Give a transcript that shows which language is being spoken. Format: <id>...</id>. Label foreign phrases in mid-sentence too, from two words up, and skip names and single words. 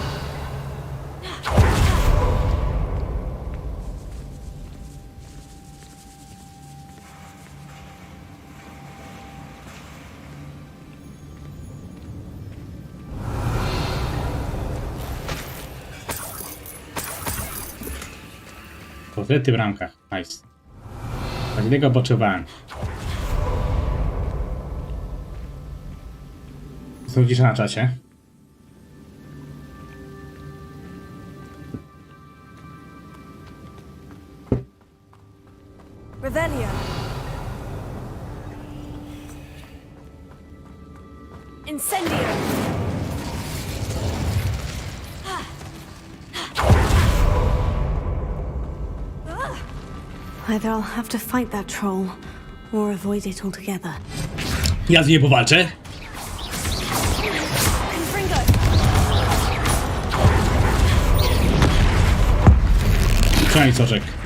<pl>Portrety w ramkach. Nice. Tak tego potrzebowałem. Są cisza na czacie. Revelio. Incendio.</pl> <en>Either I'll have to fight that troll, or avoid it altogether.</en> <pl>Ja z niej powalczę. Confringo. Przynajmniej soczek.</pl>